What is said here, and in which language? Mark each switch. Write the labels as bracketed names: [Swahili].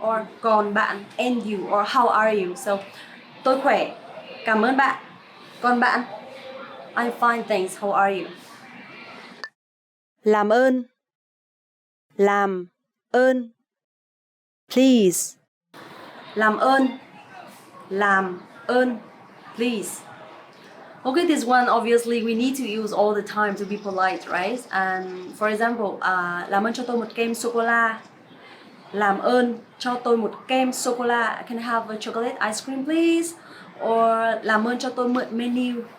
[English] Or [Vietnamese] còn bạn [English] and you or how are you? [Vietnamese] So tôi khỏe. Cảm ơn bạn. Còn bạn? [English] I'm fine, thanks. How are you? [Vietnamese] Làm ơn. Làm ơn. [English] Please. [Vietnamese] Làm ơn. Làm ơn. [English] Please. Okay, this one obviously we need to use all the time to be polite, right? And for example, [Vietnamese] làm ơn cho tôi một kem sô cô la. Làm ơn cho tôi một kem sô cô la. [English] Can I have a chocolate ice cream please? Or [Vietnamese] làm ơn cho tôi mượn menu.